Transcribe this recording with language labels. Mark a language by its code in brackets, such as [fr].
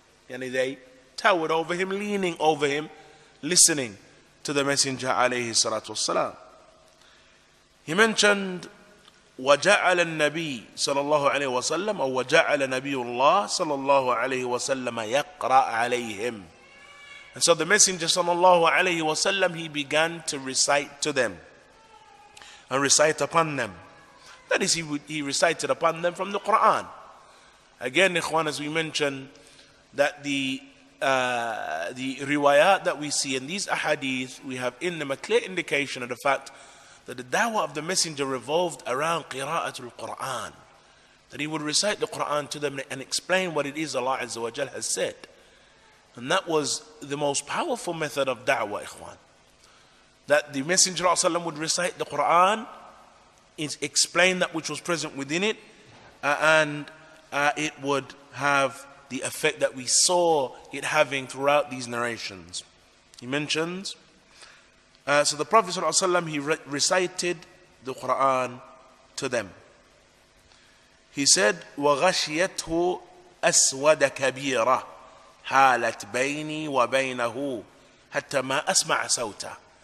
[en] Yani they towered over him, leaning over him, listening to the Messenger alayhi salatu wassalam. He mentioned [ar] وجعل النبي صلى الله عليه وسلم أو وجعل نبي الله صلى الله عليه وسلم يقرأ عليهم. [en] And so the Messenger صلى الله عليه وسلم, he began to recite to them and recite upon them. That is, he recited upon them from the Quran. Again, ikhwan, as we mentioned, that the riwayat that we see in these ahadith, we have in them a clear indication of the fact that the da'wah of the Messenger revolved around qira'atul Quran. That he would recite the Quran to them and explain what it is Allah Azza wa Jal has said. And that was the most powerful method of da'wah, ikhwan. That the Messenger ﷺ would recite the Quran, explain that which was present within it, and it would have the effect that we saw it having throughout these narrations. He mentions, so the Prophet ﷺ, he recited the Quran to them. He said, [ar] وَغَشِيَتْهُ أَسْوَدَ كَبِيرًا حَالَتْ بَيْنِي وَبَيْنَهُ حَتَّى مَا أَسْمَعَ صَوْتًا.